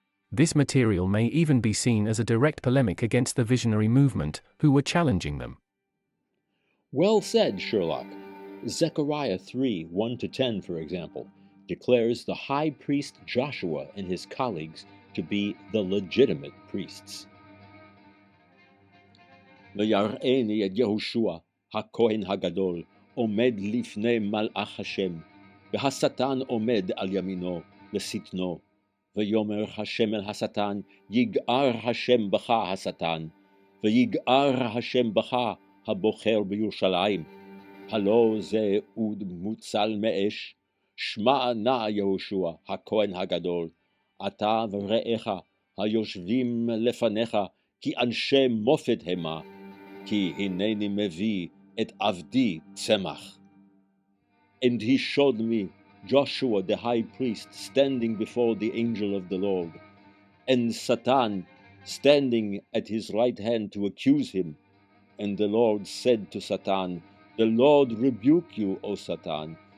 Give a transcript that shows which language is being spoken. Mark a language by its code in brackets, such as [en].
[en] This material may even be seen as a direct polemic against the visionary movement, who were challenging them. Well said, Sherlock. Zechariah 3:1-10, for example, declares the high priest Joshua and his colleagues to be the legitimate priests. [he] ויראני את יהושע, הכהן הגדול, עומד לפני מלאך השם, והשטן עומד על ימינו, לשטנו. ויאמר השם אל השטן, יגער השם בך השטן, ויגער השם בך הבוחר בירושלים. הלא זה אוד מוצל מאש, שמע נא יהושע, הכהן הגדול, אתה ורעך, היושבים לפניך, כי אנשי מופת המה, כי הנני מביא את עבדי צמח. [en] And he showed me Joshua the high priest standing before the angel of the Lord, and Satan standing at his right hand to accuse him. And the Lord said to Satan, The Lord rebuke you, O Satan.